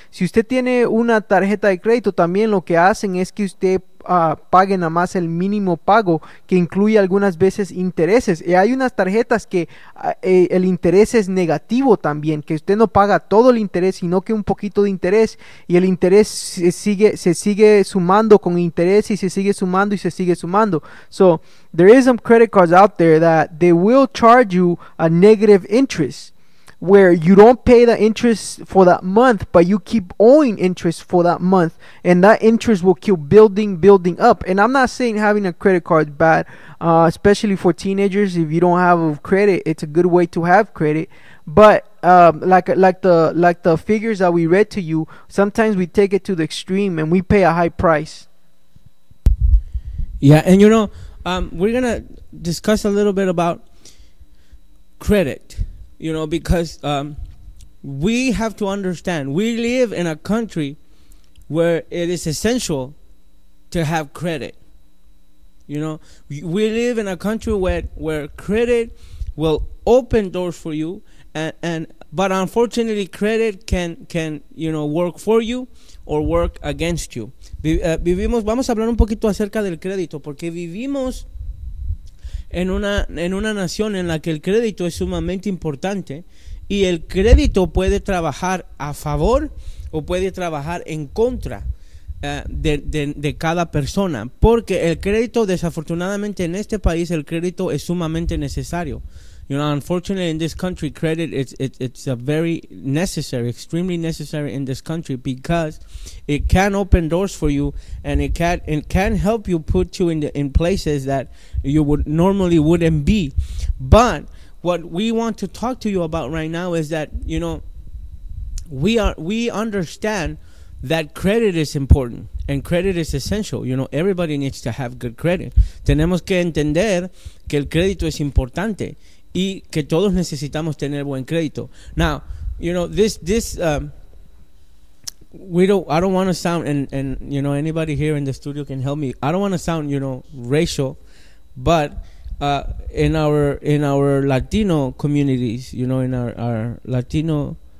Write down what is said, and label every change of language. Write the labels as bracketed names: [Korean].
[Spanish] Si usted tiene una tarjeta de crédito, también lo que hacen es que usted pague nada más el mínimo pago, que incluye algunas veces intereses. Y hay unas tarjetas que el interés es negativo también, que usted no paga todo el interés, sino que un poquito de interés, y el interés se sigue sumando con interés, y se sigue sumando y se sigue sumando. [English] So there is some credit cards out there that they will charge you a negative interest, where you don't pay the interest for that month, but you keep owing interest for that month, and that interest will keep building up. And I'm not saying having a credit card is bad, especially for teenagers. If you don't have a credit, it's a good way to have credit. But like the figures that we read to you, sometimes we take it to the extreme and we pay a high price. Yeah, and you know, we're gonna discuss a little bit about credit. You know, because we have to understand, we live in a country where it is essential to have credit. You know, we live in a country where credit will open doors for you, but unfortunately, credit can you know, work for you or work against you. [Spanish] Vamos a hablar un poquito acerca del crédito, porque vivimos en una nación en la que el crédito es sumamente importante, y el crédito puede trabajar a favor o puede trabajar en contra de cada persona, porque el crédito, desafortunadamente en este país, el crédito es sumamente necesario. [English] You know, unfortunately in this country, credit it's a very necessary, extremely necessary in this country, because it can open doors for you, and it can help you put you in places that you would normally wouldn't be. But what we want to talk to you about right now is that, you know, we understand that credit is important and credit is essential. You know, everybody needs to have good credit. [Spanish] Tenemos que entender que el crédito es importante, y que todos necesitamos tener buen crédito. [English] Now, you know, I don't want to sound, and you know, anybody here in the studio can help me, I don't want to sound, you know, racial, but in our Latino communities, you know, in our Latino